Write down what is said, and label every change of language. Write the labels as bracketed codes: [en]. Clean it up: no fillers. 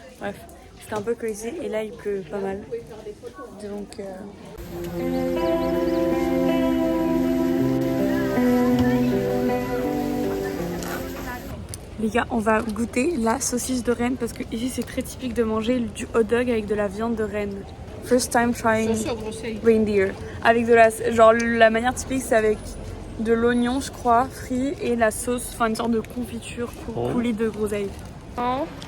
[fr] Bref, c'était un peu crazy. Et là, il pleut pas mal. Donc... Les gars, on va goûter la saucisse de Rennes parce que ici c'est très typique de manger du hot dog avec de la viande de Rennes. [en] First time trying reindeer. [fr] Avec de la, genre la manière typique c'est avec de l'oignon je crois, frit et la sauce, enfin une sorte de confiture coulis de groseille. Oh.